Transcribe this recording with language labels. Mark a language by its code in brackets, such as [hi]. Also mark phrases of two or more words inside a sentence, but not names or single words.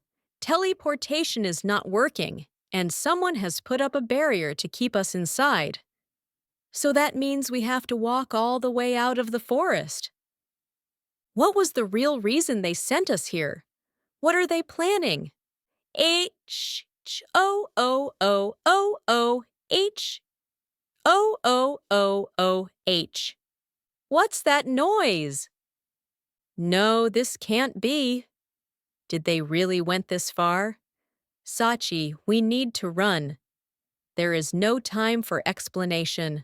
[en] Teleportation is not working, and someone has put up a barrier to keep us inside. So that means we have to walk all the way out of the forest. What was the real reason they sent us here? What are they planning? H-O-O-O-O-H-O-O-O-O-H. What's that noise? No, this can't be. Did they really went this far? Sachi, we need to run. There is no time for explanation.